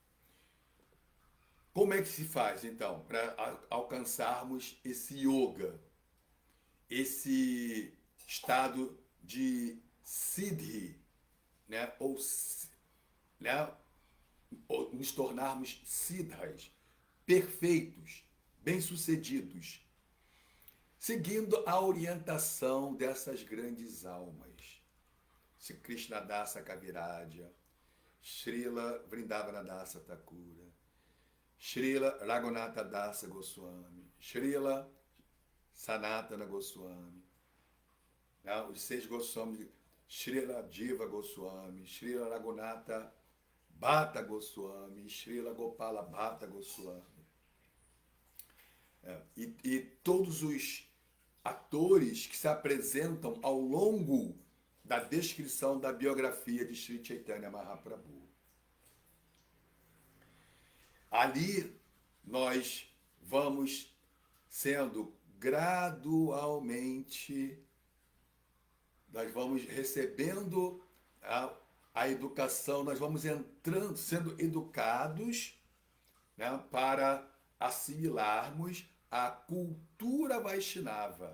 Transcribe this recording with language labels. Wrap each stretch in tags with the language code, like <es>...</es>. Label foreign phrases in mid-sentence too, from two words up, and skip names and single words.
<pt>Como é que se faz, então, para alcançarmos esse yoga, esse estado de siddhi, né? Né? Ou nos tornarmos siddhas, perfeitos, bem-sucedidos, seguindo a orientação dessas grandes almas. Sri Krishnadasa Kaviraj, Srila Vrindavanadasa Thakura, Srila Raghunatha Dasa Goswami, Srila Sanatana Goswami, né? Os 6 Goswamis, Srila Jiva Goswami, Srila Raghunatha Bhatta Goswami, Srila Gopala Bhatta Goswami. E todos os atores que se apresentam ao longo da descrição da biografia de Sri Chaitanya Mahaprabhu. Ali nós vamos sendo gradualmente, nós vamos recebendo a educação, nós vamos entrando, sendo educados, né, para assimilarmos a cultura Vaishnava.</pt>